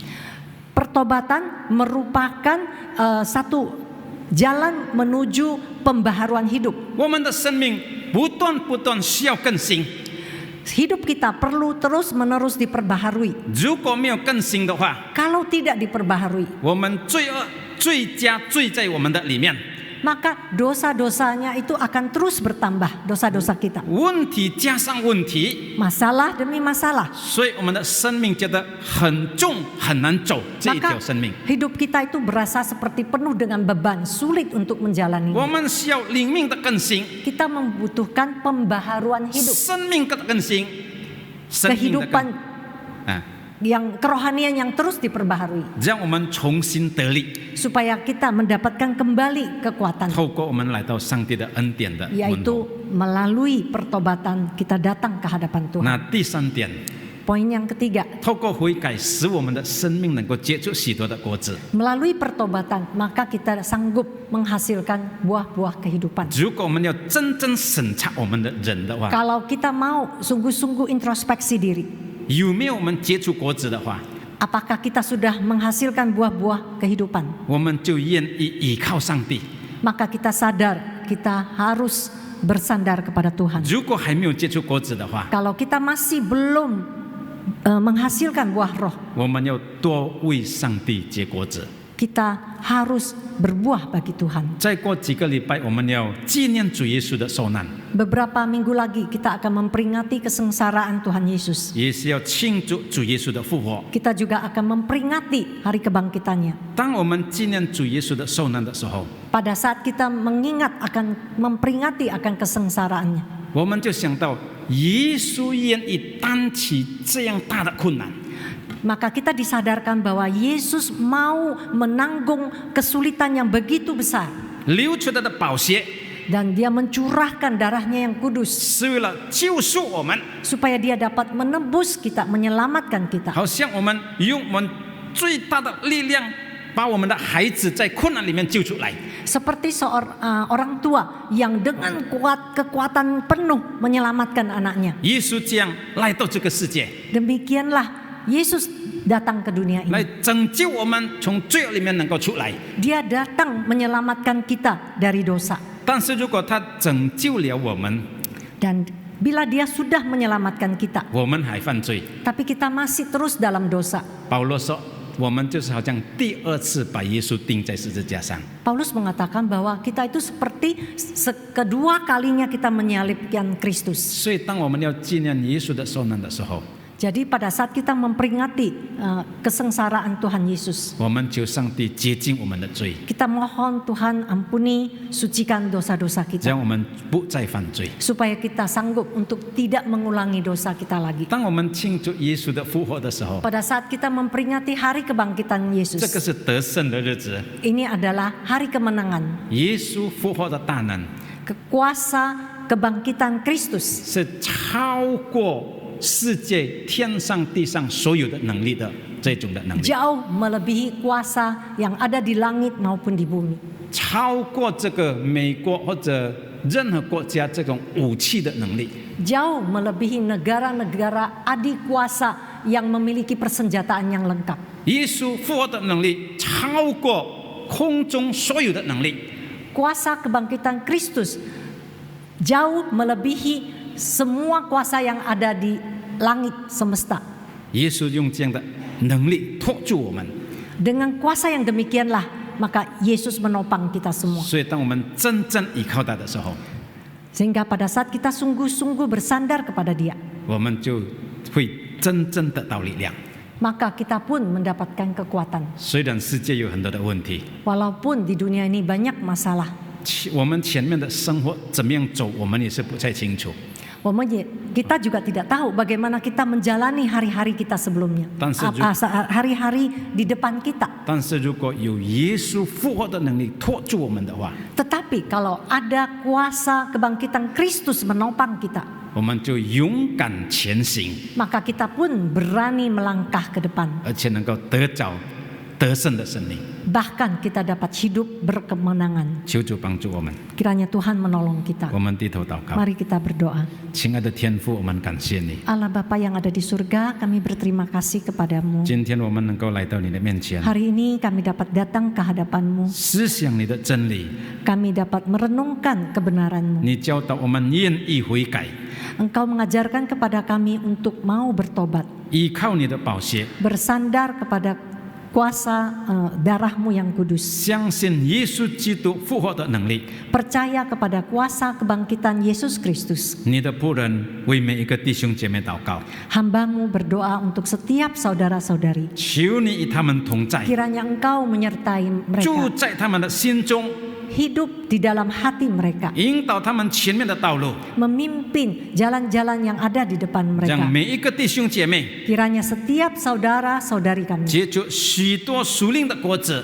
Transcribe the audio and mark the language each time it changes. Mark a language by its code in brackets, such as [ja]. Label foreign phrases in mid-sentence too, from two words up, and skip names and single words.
[id] pertobatan merupakan satu jalan menuju pembaharuan hidup. [zh] 我们的生命不断需要更新， [id] Hidup kita perlu terus-menerus diperbaharui. [zh] 如果没有更新的话， [id] Kalau tidak diperbaharui, [zh] 我们罪加罪在我们的里面， [id] maka dosa-dosanya itu akan terus bertambah, dosa-dosa kita. [zh] 问题加上问题， [id] Masalah demi masalah. [zh] 所以我们的生命觉得很重，很难走这一 [id] Maka [zh] 条生命。 [id] hidup kita itu berasa seperti penuh dengan beban, sulit untuk [zh] 我 [id] menjalaninya. [zh] 们需要灵命的更新， [id] Kita membutuhkan pembaharuan hidup, [zh] 生命的更新，生命的更 [id] kehidupan 啊， yang kerohanian yang terus diperbaharui, [zh] 让我们重新得力， [id] supaya kita mendapatkan kembali kekuatan, [zh] 透过我们来到上帝的恩典的门 [id] yaitu [zh] 口。 [id] melalui pertobatan kita datang ke hadapan Tuhan. [zh] 那第三点， [id] Poin yang ketiga, [zh] 透过悔改，使我们的生命能够结出许多的果子。 [id] melalui pertobatan maka kita sanggup menghasilkan buah-buah kehidupan. [zh] 如果我们要真正审查我们的人的话， [id] Kalau kita mau sungguh-sungguh introspeksi diri, [zh] 有没有我们结出果子的话， [id] apakah kita sudah menghasilkan buah-buah kehidupan? [zh] 我们就愿意依靠上帝。 [id] Maka kita sadar kita harus bersandar kepada Tuhan. [zh] 如果还没有结出果子的话， [id] Kalau kita masih belum menghasilkan buah roh, [zh] 我们要多为上帝结果子。 [id] kita harus berbuah bagi Tuhan. [zh] 再过几个礼拜，我们要纪念主耶稣的受难， [id] Beberapa minggu lagi kita akan memperingati kesengsaraan Tuhan Yesus. [zh] 也是要庆祝主耶稣的复活。 [id] Kita juga akan memperingati hari kebangkitannya. [zh] 当我们纪念主耶稣的受难的时候， [id] Pada saat kita mengingat akan memperingati akan kesengsaraannya, [zh] 我们就想到耶稣愿意担起这样大的困难， [id] maka kita disadarkan bahwa Yesus mau menanggung kesulitan yang begitu besar, [zh] 流出他的宝血 [id] dan dia mencurahkan darahnya yang kudus [zh] 是为了救赎我们， [id] supaya dia dapat menebus kita, menyelamatkan kita. [zh] 好像我们用我们最大的力量把我们的孩子在困难里面救出来。 [id] Seperti orang tua yang dengan kekuatan penuh menyelamatkan anaknya. [zh] 耶稣这样来到这个世界， [id] Demikianlah Yesus datang ke dunia [zh] 来 [id] ini. [zh] 拯救我们从罪恶里面能够出来。 [id] Dia datang menyelamatkan kita dari dosa. [zh] 但是如果他拯救了我们， [id] Dan bila dia sudah menyelamatkan kita, [zh] 我们还犯罪， [id] tapi kita masih terus dalam dosa, [zh] 保罗说，我们就是好像第二次把耶稣钉在十字架上。 [id] Paulus mengatakan bahwa kita itu seperti kedua kalinya kita menyalibkan Kristus. [zh] 所以，当我们要纪念耶稣的受难的时候， [id] Jadi pada saat kita memperingati kesengsaraan Tuhan Yesus, [zh] 我们求上帝洁净我们的罪， [id] kita mohon Tuhan ampuni, sucikan dosa-dosa [zh] 让 [id] kita, [zh] 我们不再犯罪。 [id] supaya kita sanggup untuk tidak mengulangi dosa kita lagi. [zh] 当我们庆祝耶稣的复活的时候， [id] Pada saat kita memperingati hari kebangkitan [zh] 这 [id] Yesus, [zh] 个是得胜的日子。 [id] ini adalah hari kemenangan, [zh] 耶稣复活的大能 [id] kuasa kebangkitan Kristus [zh] 是超过世界天上地上所有的能力的。这种的能力， [id] jauh melebihi kuasa yang ada di langit maupun di bumi. [zh] 超过这个美国或者任何国家这种武器的能力。 [id] Jauh melebihi negara-negara adik kuasa yang memiliki persenjataan yang lengkap. [zh] 耶稣复活的能力超过空中所有的能力。 [id] Kuasa kebangkitan Kristus jauh melebihi semua kuasa yang ada di langit semesta. [zh] 耶稣用这样的能力托住我们， [id] Dengan kuasa yang demikianlah, maka Yesus menopang kita semua. [zh] 所以当我们真正依靠他的时候， [id] Sehingga pada saat kita sungguh-sungguh bersandar kepada Dia, [zh] 我们就会真正得到力量。 [id] maka kita pun mendapatkan kekuatan. [zh] 虽然世界有很多的问题， [id] Walaupun di dunia ini banyak masalah, [zh] 我们前面的生活怎么样走，我们也是不太清楚。 [id] kita juga tidak tahu bagaimana kita menjalani hari-hari kita sebelumnya, hari-hari di depan kita. [zh] 但是如果有耶稣复活的能力托住我们的话， [id] Tetapi kalau ada kuasa kebangkitan Kristus menopang kita, [zh] 我们就勇敢前行， [id] maka kita pun berani melangkah ke depan. [zh] 而且能够得着得胜的生命。 [id] Bahkan kita dapat hidup berkemenangan. [zh] 求主帮助我们， [id] Kiranya Tuhan menolong kita. [zh] 我们低头祷告。 [id] Mari kita berdoa. [zh] 亲爱的天父，我们感谢你。 [id] Allah Bapa yang ada di surga, kami berterima kasih kepadamu. [zh] 今天我们能够来到你的面前， [id] Hari ini kami dapat datang ke hadapanmu. [zh] 思想你的真理， [id] Kami dapat merenungkan kebenaranmu. [zh] 你教导我们愿意悔改， [id] Engkau mengajarkan kepada kami untuk mau bertobat, [zh] 依靠你的宝血， [id] bersandar kepada kuasa darahmu yang kudus, [zh] 相信耶稣基督复活的能力。 [id] percaya kepada kuasa kebangkitan Yesus Kristus. [zh] 你的仆人为每一个弟兄姐妹祷告， [id] Hambamu berdoa untuk setiap saudara-saudari. [zh] 求你与他们同在， [id] Kiranya Engkau menyertai [zh] 住 [id] mereka, [zh] 在他们的心中， [id] hidup di dalam hati mereka, [zh] 引导他们前面的道路， [id] memimpin jalan-jalan yang ada di depan [zh] 让 [id] mereka. [zh] 每一个弟兄姐妹 [id] Kiranya setiap saudara-saudari kami [zh] 结出许多属灵的果子，